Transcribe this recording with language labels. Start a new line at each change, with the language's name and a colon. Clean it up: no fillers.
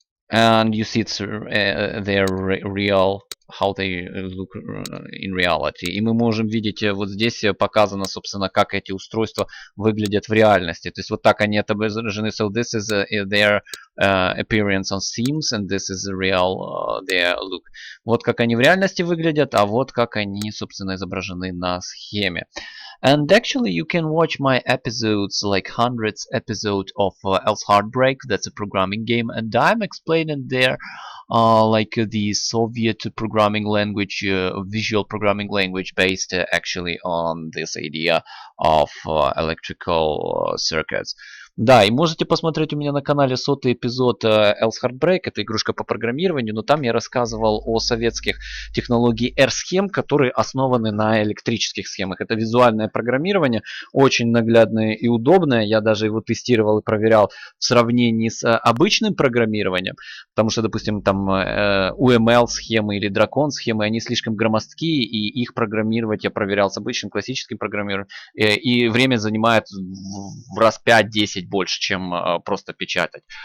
English: And you see it's their real, how they look in reality.
Russian: И мы можем видеть, вот здесь показано, собственно, как эти устройства выглядят в реальности. То есть вот так они отображены.
English: So this is their appearance on seams, and this is the real their look.
Russian: Вот как они в реальности выглядят, а вот как они, собственно, изображены на схеме.
English: And actually you can watch my episodes, like hundreds episode of Else Heartbreak, that's a programming game, and I'm explaining there like the Soviet programming language, visual programming language based actually on this idea of electrical circuits.
Russian: Да, и можете посмотреть у меня на канале 100-й эпизод Else Heartbreak, это игрушка по программированию, но там я рассказывал о советских технологиях R-схем, которые основаны на электрических схемах. Это визуальное программирование, очень наглядное и удобное, я даже его тестировал и проверял в сравнении с обычным программированием, потому что, допустим, там UML-схемы или дракон-схемы, они слишком громоздкие, и их программировать я проверял с обычным классическим программированием, и время занимает в раз 5-10 больше, чем просто печатать.